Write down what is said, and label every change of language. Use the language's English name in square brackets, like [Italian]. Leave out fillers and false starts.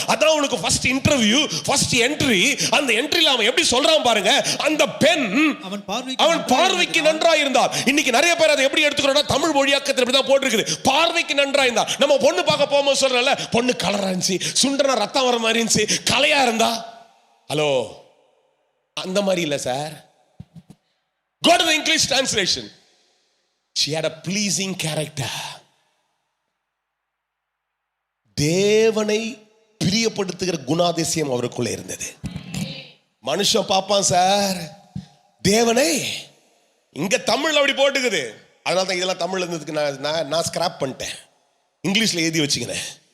[Tamil] அதான் அவனுக்கு first interview, first entry. அந்த என்ட்ரில அவன் எப்படி சொல்றான் பாருங்க, அந்த பெண் அவன் பார்வைக்கு நன்றாய் இருந்தார். இன்னைக்கு நிறைய பேர் அதை எப்படி எடுத்துக்கிறோம்னா, தமிழ் மொழியாக்கத்தில் இப்படி தான் போட்டிருக்குது, பார்வைக்கு நன்றாய் இருந்தார். நம்ம பொண்ணு பார்க்க போகும்போது சொல்றல, பொண்ணு கலரா இருந்துச்சு, ரத்தம் வர மாதிரி இருந்துச்சு, கலையா இருந்தா. ஹலோ, அந்த மாதிரி இல்ல sir. [English] Go to the English translation. She had a pleasing character. [Tamil] தேவனை பிரியப்படுத்துகிற குணாதிசயம் அவருக்குள்ள இருந்தது. மனுஷன் பாப்பான் சார் தேவனை. இங்க தமிழ் அப்படி போட்டுக்குது. அதனால தான் இதெல்லாம் தமிழ்ல இருந்ததுக்கு நான் ஸ்கிராப் பண்ணிட்டேன், இங்கிலீஷ்ல எழுதி வச்சுக்கிறேன்.